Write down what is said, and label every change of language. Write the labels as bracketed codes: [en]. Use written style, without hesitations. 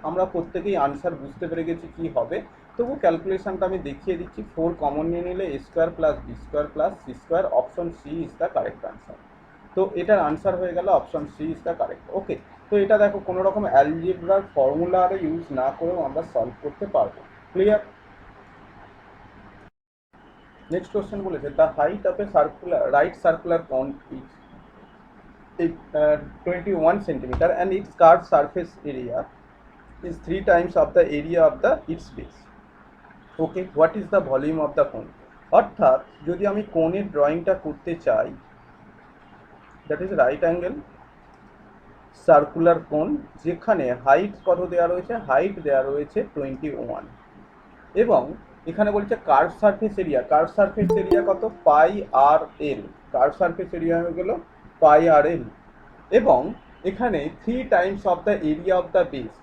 [bn] আমরা প্রত্যেকেই আনসার বুঝতে পেরে গেছি কি হবে, তবু ক্যালকুলেশনটা আমি দেখিয়ে দিচ্ছি। 4 কমন নিয়ে নিলে a square plus B square plus C square, [en] Option C is the correct answer. [bn] তো এটার আনসার হয়ে গেল [en] Option C is the correct. [bn] ওকে, তো এটা দেখো কোনো রকম অ্যালজেব্রার ফর্মুলা ইউজ না করেও আমরা সলভ করতে পারবো। ক্লিয়ার? [en] next question [bn] বলেছে [en] The height of a circular right circular cone is 21 centimeter and its curved surface area is 3 times of the area of the its base. Okay, what is the volume of the cone? [bn] অর্থাৎ যদি আমি কোণের ড্রয়িংটা করতে চাই, [en] that is right angle circular cone, [bn] যেখানে হাইট কত দেওয়া রয়েছে? হাইট দেওয়া রয়েছে 21, এবং এখানে বলছে curve surface area. Curve surface area কত? পাই আর এল। কার্ভ সারফেস এরিয়া হয়ে গেল পাই আর এল, এবং এখানে [en] 3 times of the area of the base.